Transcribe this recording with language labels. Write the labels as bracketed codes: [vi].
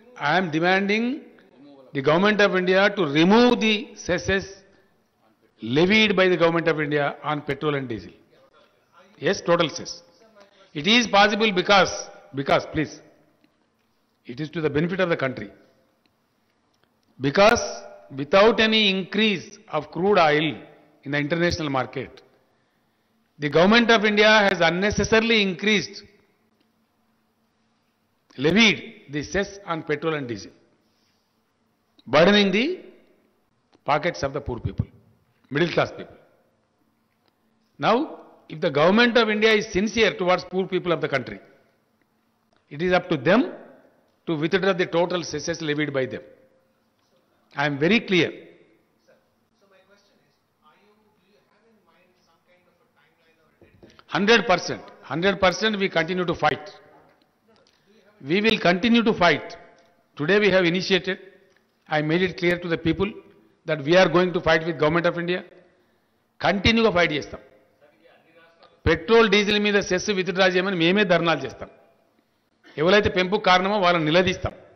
[en] I'm demanding the government of India to remove the cesses levied by the government of India on petrol and diesel. Yes, total cess. It is possible because please, it is to the benefit of the country. Because without any increase of crude oil in the international market, the government of India has unnecessarily levied the cess on petrol and diesel, burdening the pockets of the poor people, middle class people. Now, if the government of India is sincere towards poor people of the country, it is up to them to withdraw the total cesses levied by them. I am very clear. So my question is, do you have in mind some kind of a timeline or a deadline? 100%, we continue to fight. We will continue to fight. Today we have initiated, I made it clear to the people that we are going to fight with government of India. [te] కంటిన్యూగా fight చేస్తాం. Petrol diesel మీద cess withdraw చేయమని మేమే ధర్నాలు చేస్తాం. ఎవరైతే పెంపుకు కారణమో వాళ్ళని నిలదీస్తాం.